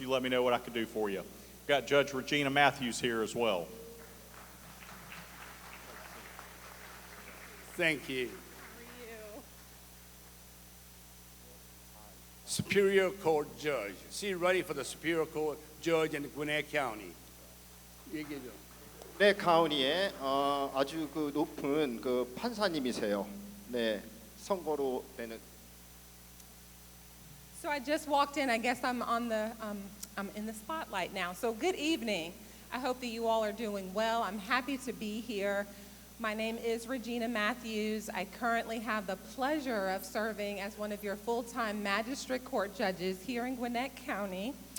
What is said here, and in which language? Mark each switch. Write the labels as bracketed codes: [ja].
[en] You let me know what I can do for you. We've got Judge Regina Matthews here as well. Thank you. Superior Court Judge. She ready for the Superior Court Judge in Gwinnett County. [ko] 얘기해줘. 네, 카운티에 아주 그 높은 그 판사님이세요. 네, 선거로 되는. [en] So I just walked in. I guess I'm in the spotlight now. So good evening. I hope that you all are doing well. I'm happy to be here. My name is Regina Matthews. I currently have the pleasure of serving as one of your full-time magistrate court judges here in Gwinnett County.